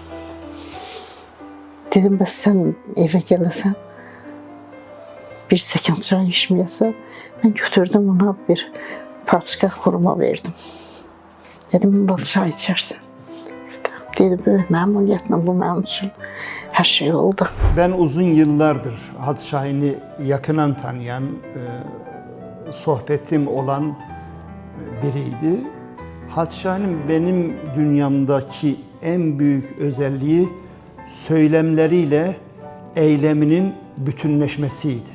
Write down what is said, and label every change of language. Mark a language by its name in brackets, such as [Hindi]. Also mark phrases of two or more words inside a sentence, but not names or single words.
[Azerbaijani] Dedim, bəs sən evə gələsən, bir stəkan çay içməyəsə, mən götürdüm ona bir paçka xurma verdim. Dedim, bunda çay içərsən. Dedi, böyük məmnuniyyətlə bu mənim üçün [Turkish] her şey [Azerbaijani] oldu. [Turkish] Ben uzun yıllardır Hacı Şahin'i yakından tanıyan, sohbetim olan biriydi. Hacı Şahin'in benim dünyamdaki en büyük özelliği söylemleriyle eyleminin bütünleşmesiydi.